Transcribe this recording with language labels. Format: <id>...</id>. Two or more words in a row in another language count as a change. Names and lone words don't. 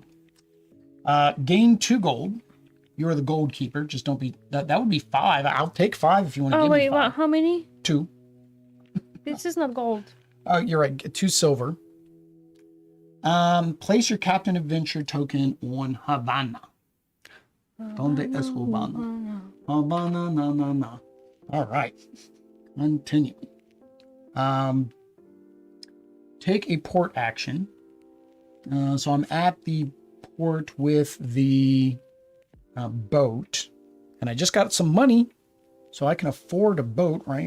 <en>Gain 2 gold. You're the gold keeper. Just don't be... That would be 5. I'll take 5 if you want to give me 5. Oh, wait, what? How many? 2. This is not gold. Oh, you're right. Get 2 silver. Place your Captain Adventure token on Havana.</en> <es>Donde es Havana? Havana, na, na, na.</es> <en>All right. Continue. Take a port action. So I'm at the port with the boat, and I just got some money, so I can afford a boat, right?</en>